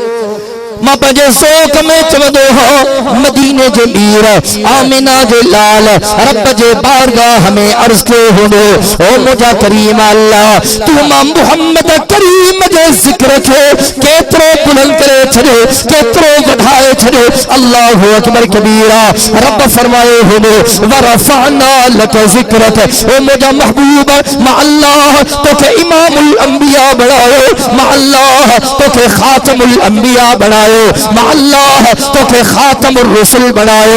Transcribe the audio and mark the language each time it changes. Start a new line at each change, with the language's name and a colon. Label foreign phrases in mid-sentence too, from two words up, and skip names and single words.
Sindhi: मां पंहिंजे ज़ौक़ में चवंदो हो मदीने जे मीर आमिना जे लाल रब जे बारगाह में अर्ज़ कयो हूंदो, ओ मुंहिंजा करीम अल्लाह तू मां मुहम्मद करीम जे ज़िक्र खे केतिरो बुलंद करे छॾियो, केतिरो वधाए छॾियो।
Arabic: الله أكبر كبيرا.
Sindhi: रब फरमायो हूंदो
Arabic: ورفعنا لك ذكرك,
Sindhi: ओ मुंहिंजा महबूब मां अल्लाह तोखे
Arabic: إمام الأنبياء
Sindhi: बणायो, मां अल्लाह तोखे
Arabic: خاتم الأنبياء
Sindhi: बणायो, मां अल्लाह तोखे
Arabic: خاتم الرسل
Sindhi: बनायो।